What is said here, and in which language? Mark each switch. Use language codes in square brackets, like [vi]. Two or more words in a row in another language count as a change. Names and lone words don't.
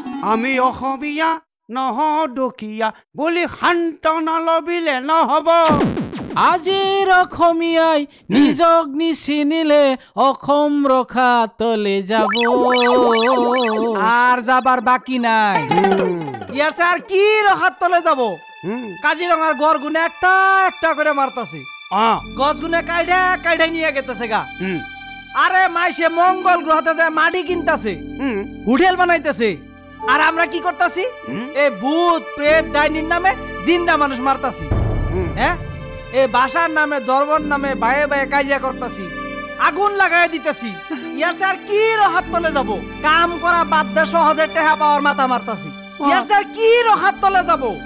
[as] আমি অসমীয়া নহয় দুখীয়া বুলি সান্তনা লবিলে নহব আজিৰ অসমীয়াই নিজক নিচিনিলে অসম ৰখা তলে যাব [bn] আর যাবার বাকি নাই [as] ইয়ার স্যার কি রখাত তলে যাব [bn] কাজিরঙার গড় গুনে একটা একটা করে মারতাছে গছ গুনে কাইডা কাইডা নিয়ে গেতেছে গা আরে মাইসে মঙ্গল গ্রহতে যায় মাটি কিনতাছে হোটেল বানাইতেছে আর আমরা কি করতাছি এই ভূত প্রেত ডাইনির নামে জিন্দা মানুষ মারতাছি হ্যাঁ এই বাসার নামে দরবার নামে বায়ে বায়ে কাজিয়া করতাছি আগুন লাগাই দিতেছি [as] ইয়ার স্যার কি রহাত তলে যাব [bn] কাম করা বাদ দে সহজে টেহা পাওয়ার মাথা মারতাছি [as] ইয়ার স্যার কি রহাত তলে যাব